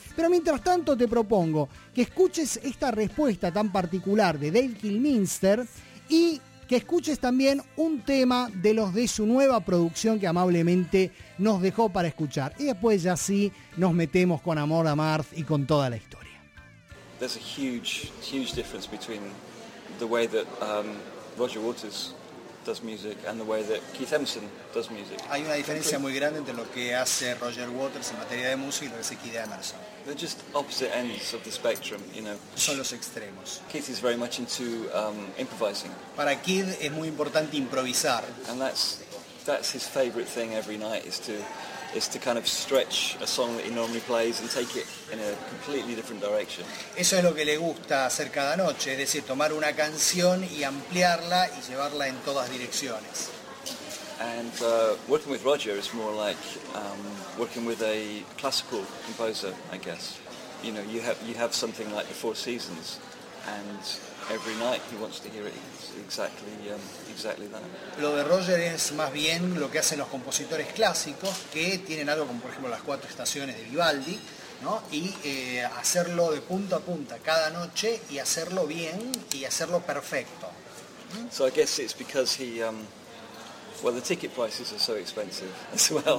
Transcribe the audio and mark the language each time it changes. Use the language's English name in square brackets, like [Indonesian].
[Spanish] Pero mientras tanto te propongo que escuches esta respuesta tan particular de Dave Kilminster y que escuches también un tema de los de su nueva producción que amablemente nos dejó para escuchar. Y después ya sí nos metemos con Amor a Marth y con toda la historia. [English] There's a huge, huge difference between the way that Roger Waters does music and the way that Keith Emerson does music. [Spanish] Hay una diferencia muy grande entre lo que hace Roger Waters en materia de música y lo que hace Keith Emerson. [English] They're just opposite ends of the spectrum, you know. [Spanish] Son los extremos. [English] Keith is very much into improvising. [Spanish] Para Keith es muy importante improvisar. [English] And that's his favorite thing every night, is to kind of stretch a song that he normally plays and take it in a completely different direction. [Spanish] Eso es lo que le gusta hacer cada noche, es decir, tomar una canción y ampliarla y llevarla en todas direcciones. [English] And working with Roger is more like working with a classical composer, I guess. You know, you have something like the Four Seasons, and every night he wants to hear it exactly that. [Spanish] Lo de Roger es más bien lo que hacen los compositores clásicos, que tienen algo como, por ejemplo, las Cuatro Estaciones de Vivaldi, ¿no? Y hacerlo de punta a punta cada noche y hacerlo bien y hacerlo perfecto. [English] So I guess it's because he well, the ticket prices are so expensive as well.